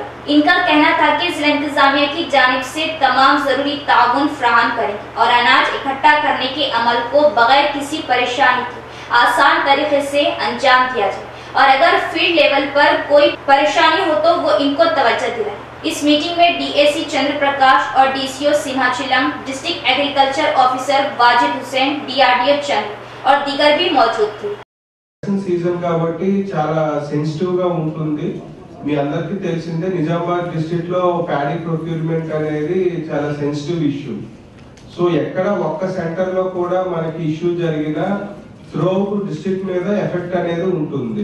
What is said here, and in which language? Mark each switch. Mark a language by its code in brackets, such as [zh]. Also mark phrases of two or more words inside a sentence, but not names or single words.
[ur] ان کا کہنا تھا کہ ضلع انتظامیہ کی جانب سے تمام ضروری تعاون فراہم کریں اور اناج اکٹھا کرنے کے عمل کو بغیر کسی پریشانی کے آسان طریقے سے انجام دیا جائے اور اگر فیلڈ لیول پر کوئی پریشانی ہو تو وہ ان کو توجہ دلائیں۔ اس میٹنگ میں ڈی اے سی چندر پرکاش اور ڈی سی او سنہا چلم، [en] District Agriculture Officer [ur] واجد حسین، ڈی آر ڈی او چندر اور دیگر بھی موجود تھے۔ [te] సీజన్ కాబట్టి చాలా సెన్సిటివ్ గా ఉంటుంది। మీ అందరికీ తెలిసిందే నిజామాబాద్ డిస్ట్రిక్ట్ లో [en] paddy procurement [te] అనేది చాలా [en] sensitive issue. [te] సో ఎక్కడ ఒక్క సెంటర్ లో కూడా మనకి ఇష్యూ జరిగినా [en] throughout district [te] మీద ఎఫెక్ట్ అనేది ఉంటుంది।